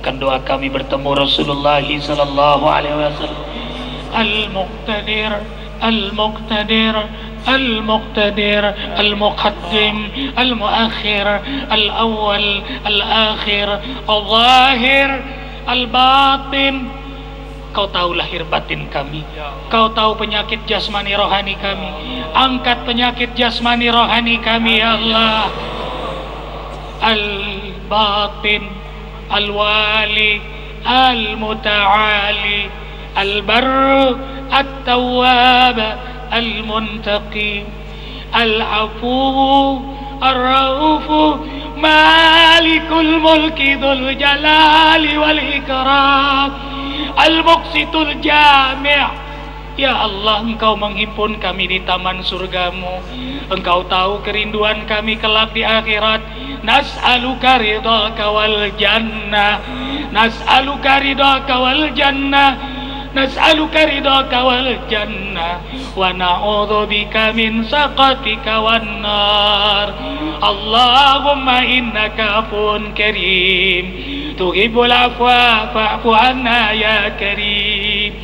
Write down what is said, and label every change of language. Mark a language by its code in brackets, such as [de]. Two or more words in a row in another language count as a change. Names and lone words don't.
[id] doa kami bertemu Rasulullah [ar] صلى الله عليه وسلم. المقتدر المقتدر المقتدر المقدم المؤخر الأول, الآخر الظاهر الباطن. [id] Kau tahu lahir batin kami, Kau tahu penyakit jasmani rohani kami. Angkat penyakit jasmani rohani kami [ar] يا الله. Al-Batin, الولي المتعالي البر التواب المنتقم, العفو الرؤوف مالك الملك ذو الجلال والإكرام المقسط الجامع'. يا الله, [id] Engkau menghimpun kami di taman surgamu. Engkau tahu kerinduan kami kelak di akhirat. [ar] نسألك رضاك والجنة نسألك رضاك والجنة نسألك رضاك والجنة ونعوذ بك من سخطك والنار. اللهم إنك عفو كريم تحب العفو فاعف عنا يا كريم.